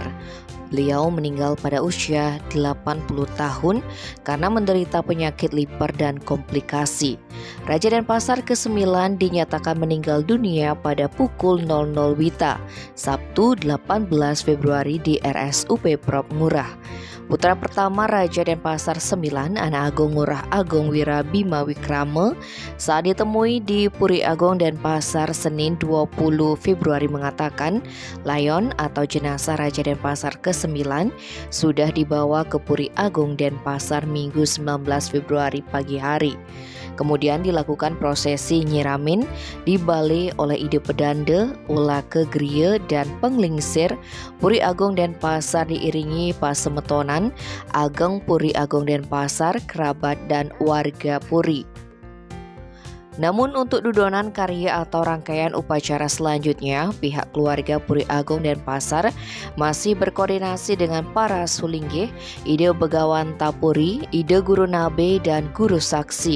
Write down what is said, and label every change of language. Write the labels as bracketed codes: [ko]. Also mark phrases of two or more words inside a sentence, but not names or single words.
[id] Beliau meninggal pada usia 80 tahun karena menderita penyakit liver dan komplikasi. Raja Denpasar ke-9 dinyatakan meninggal dunia pada pukul 00 WITA, Sabtu 18 Februari di RSUP Prop Ngurah. Putra pertama Raja Denpasar 9, Anak Agung Ngurah Agung Wira Bima Wikrama, saat ditemui di Puri Agung Denpasar Senin 20 Februari mengatakan layon atau jenazah Raja Denpasar ke-9 sudah dibawa ke Puri Agung Denpasar Minggu 19 Februari pagi hari. Kemudian dilakukan prosesi nyiramin di Balai oleh Ide Pedanda, Ulah Kegria dan Penglingsir Puri Agung Denpasar diiringi pasemetonan Ageng Puri Agung Denpasar, kerabat dan warga Puri. Namun untuk dudonan karya atau rangkaian upacara selanjutnya, pihak keluarga Puri Agung Denpasar masih berkoordinasi dengan para sulinggih, Ide Begawan Tapuri, Ide Guru Nabe dan Guru Saksi.